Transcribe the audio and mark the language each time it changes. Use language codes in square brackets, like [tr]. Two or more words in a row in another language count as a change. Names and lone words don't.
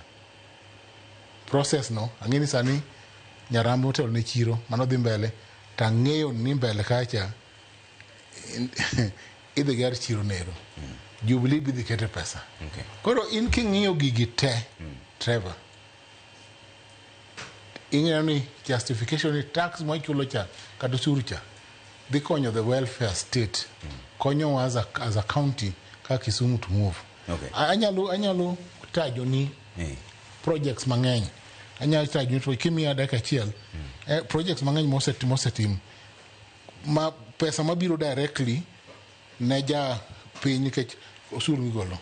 [luo] Process no ang'eni sani Nyarambo hotel ne chiro mano dhi mbele, tang'eyo ni mbele kacha idhi ger chiro nero. Jubilee bidhi kete pesa. Okay. Koro in king'iyo gigi te, Trevor, ing'eyo ni justification ni tax ma chulo cha kata osuru cha dhi konyo [en] the welfare state. [luo] Konyo [en] as a county [luo] ka Kisumu [en] to move. [luo] Okay. Anyalo tajo ni projects mang'eny. Anyalo tajo ni to kimiya dakika achiel. Projects mang'eny mosetim ma pesa mabiro directly ne ja piny nikech osuru migolo.